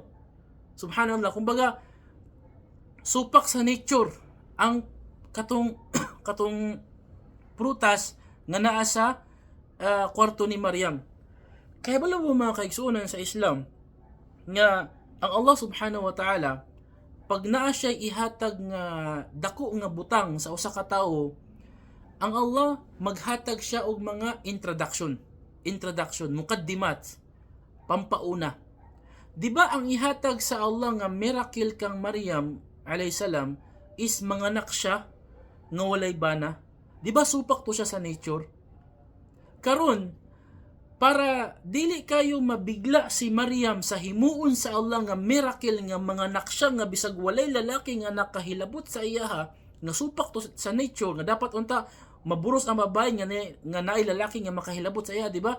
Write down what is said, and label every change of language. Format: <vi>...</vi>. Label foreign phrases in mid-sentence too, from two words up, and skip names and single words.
<ceb>Subhanallah, kumbaga supak sa nature ang katong prutas nga naa sa kwarto ni Maryam. Kaya bala mo mga kaigsuunan sa Islam nga ang Allah</ceb> <ar>سبحانه وتعالى</ar> <ceb>pag naa siya ihatag nga dako nga butang sa usa ka tawo, ang Allah maghatag siya og mga introduction, mukaddimat, pampauna. Di ba ang ihatag sa Allah nga miracle kang Maryam</ceb> <ar>عليها السلام</ar> <ceb>is manganak siya nga walay bana? Di ba supak to siya sa nature? Karon, para dili kayo mabigla si Maryam sa himuon sa Allah nga miracle nga manganak siya nga bisag walay lalaki nga nakahilabot sa iyaha, nga supak to sa nature nga dapat unta maburos ang babae nga naay lalaki nga makahilabot sa iya, di ba?</ceb>